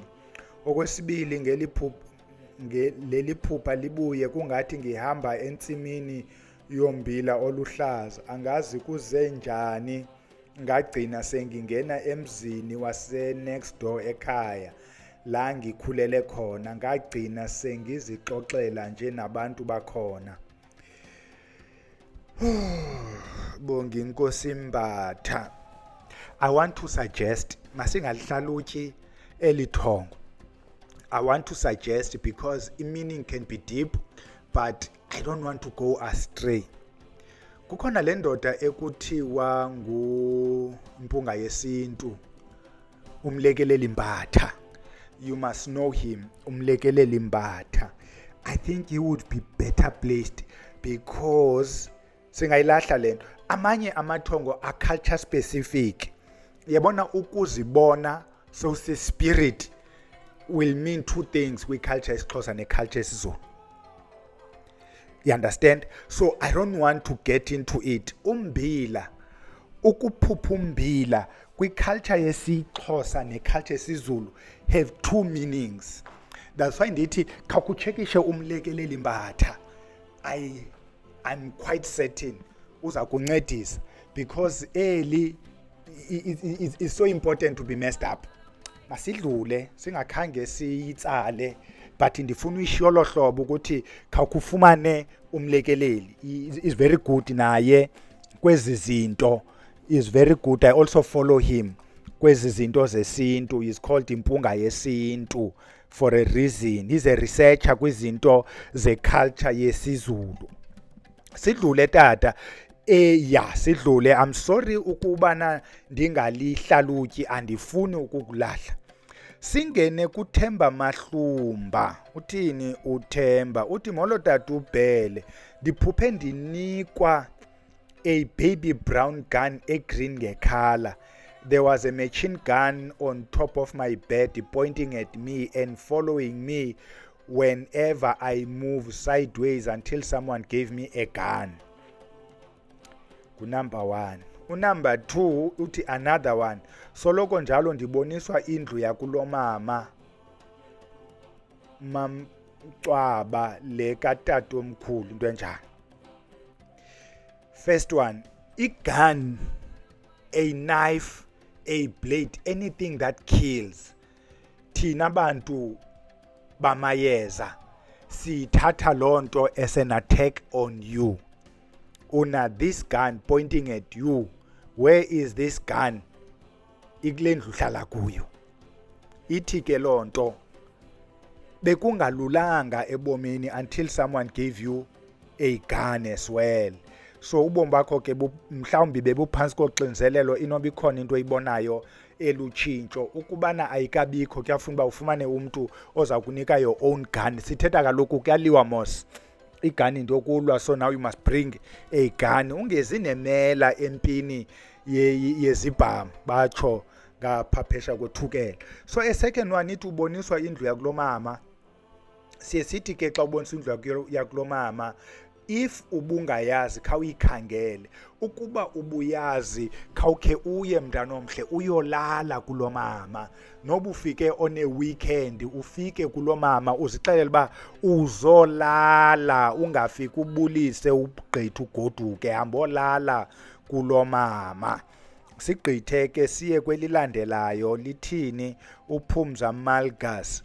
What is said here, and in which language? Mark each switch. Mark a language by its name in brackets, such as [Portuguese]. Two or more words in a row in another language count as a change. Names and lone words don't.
[Zulu] Okwesibili leli phupha libuye kungathi ngihamba entsimini yombila oluhlaza, angazi kuze njani ngagcina sengingena emzini wase [English] next door [Zulu] ekhaya la ngikhulele khona, ngagcina sengizixoxela nje nabantu bakhona. Bonga inkosi Mbatha. [English] I want to suggest [Xhosa] masingalihlalutyi elithongo. [English] I want to suggest, because meaning can be deep, but I don't want to go astray. [Xhosa] Kukhona le ndoda ekuthiwa nguMpunga yesintu, uMlekeleli Mbatha. [English] You must know him, [Xhosa] uMlekeleli Mbatha. [English] I think he would be better placed, because [Xhosa] singayilahla lento. Amanye amathongo a [English] culture specific. [Xhosa] Yabona ukuzibona [English] so spirit will mean two things with culture isiXhosa ne culture isiZulu. You understand? So I don't want to get into it. [Xhosa] Umbila, ukuphupha umbila kwi-culture yesiXhosa ne-culture yesiZulu [English] have two meanings. That's why [Xhosa] ndithi khawukutshekishe uMlekeleli Mbatha. [English] I'm quite certain [Xhosa] uza kuncedisa, [English] because it's so important to be messed up. [Xhosa] Masidlule singakhange siyitsale, but ndifuna uyishiyo lo hlobo ukuthi khawukufumane uMlekeleli. [English] Is very good [Xhosa] naye kwezi zinto, [English] is very good. I also follow him [Xhosa] kwezi zinto zesintu. [English] Is called Impunga Yesintu for a reason. He's a researcher [Xhosa] kwizinto ze-culture yesiZulu. Sidlule tata. Sidlule. [English] I'm sorry [Xhosa] ukubana ndingalihlalutyi, andifuni ukukulahla. Singene kuThemba Mahlumba. Uthini uThemba? Uthi molo tata uBhele, ndiphuphe ndinikwa [English] a baby brown gun green [Xhosa] ngekhala. [English] There was a machine gun on top of my bed pointing at me and following me whenever I move sideways until someone gave me a gun. Number 1. Number 2 uthi another one. [Xhosa] Soloko njalo ndiboniswa indlu yakulomama Mamcwaba le katata omkhulu, into enjani. [English] First one, a gun, a knife, a blade, anything that kills. [Xhosa] Thina bantu bamayeza sithatha lonto [English] as an attack on you. Una this gun pointing at you. Where is this gun? [Xhosa] Ikulendlu hlala kuyo. Ithi ke lonto bekungalulanga ebomini [English] until someone gave you a gun as well. [Xhosa] So ubomi bakho ke mhlawumbi bebuphansi koxinzelelo inoba ikhona into oyibonayo elutshintsho ukubana ayikabikho kuyafuna uba ufumane umuntu oza kunika [English] your own gun. [Xhosa] Sithetha kaloku kuyaliwa mos igun into yokulwa, [English] so now you must bring a gun. [Xhosa] Ungezi nemela empini yezibhamu batsho ngapha phesha kwethukela. [English] So a second one [Xhosa] ithi uboniswa indlu yakulomama. Siye sithi ke xa ubonisa indlu yakulomama, if ubungayazi khawuyikhangele. Ukuba ubuyazi khawukhe uye mntana omhle uyolala kulomama. Noba ufike [English] on a weekend [Xhosa] ufike kulomama uzixelele ba uzolala, ungafiki ubulise ugqithe ugoduke, hambolala kulomama. Sigqithe ke siye kwelilandelayo lithini uPhumza Malgas.